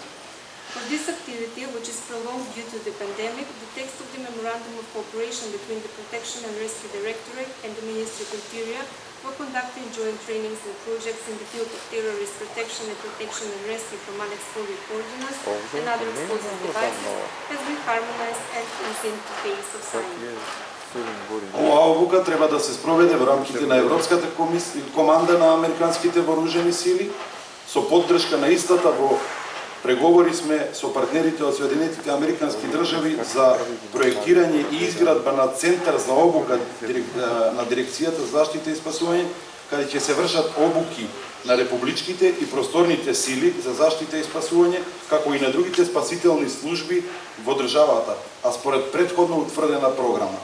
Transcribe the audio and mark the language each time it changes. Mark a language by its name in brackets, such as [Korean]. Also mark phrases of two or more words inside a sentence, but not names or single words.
[English] For this activity, which is prolonged due to the pandemic, the text of the Memorandum of Cooperation between the Protection and Rescue Directorate and the Ministry of Interior for conducting joint trainings and projects in the field of terrorist protection and protection and rescue from unexploded ordnance and other explosive devices has been harmonized and is in the phase of signing. [Macedonian] Оваа обука треба да се спроведе во рамките на Европската команда на Американските вооружени сили со поддршка на истата во Преговори сме со партнерите од Соединетите Американски држави за проектирање и изградба на центар за обука на Дирекцијата за заштита и спасување, каде ќе се вршат обуки на републичките и просторните сили за заштита и спасување, како и на другите спасителни служби во државата, а според претходно утврдена програма.